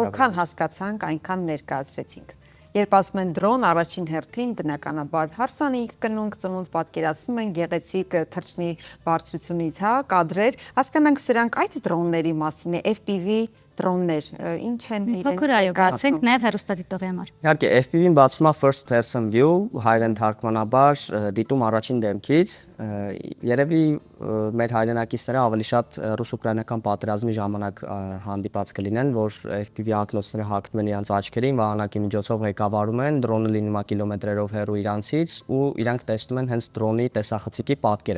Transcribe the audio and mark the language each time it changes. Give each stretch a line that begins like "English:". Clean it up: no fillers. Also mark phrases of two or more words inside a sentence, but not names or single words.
Armenian: Որքան հասկացանք, այնքան ներկայացրեցինք։ Երբ ասում են դրոն, առաջին հերթին բնականաբար հարսանիք, կնունք, ծնունդ պատկերացնում են գեղեցիկ թռչնի բարձրությունից, հա, կադրեր, հասկանանք սրանք այդ դրոնների մասին է, FPV դրոններ, ինչ են իրենք։ Փոքր այո, բացենք նաև հեռուստադիտողի համար։ Իհարկե, FPV-ն բացվում է
English: first person view,
Armenian: հայերեն թարգմանաբար դիտում առաջին դեմքից, երևի մեր հայրենակիցները ավելի շատ ռուս-ուկրաինական պատերազմի ժամանակ հանդիպած կլինեն, որ FPV ակնոցները հագնում են իրենց աչքերին, վահանակի միջոցով ղեկավարում են, դրոնը լինում է կիլոմետրերով հեռու իրանցից ու իրանք տեսնում են հենց դրոնի տեսախցիկի պատկերը։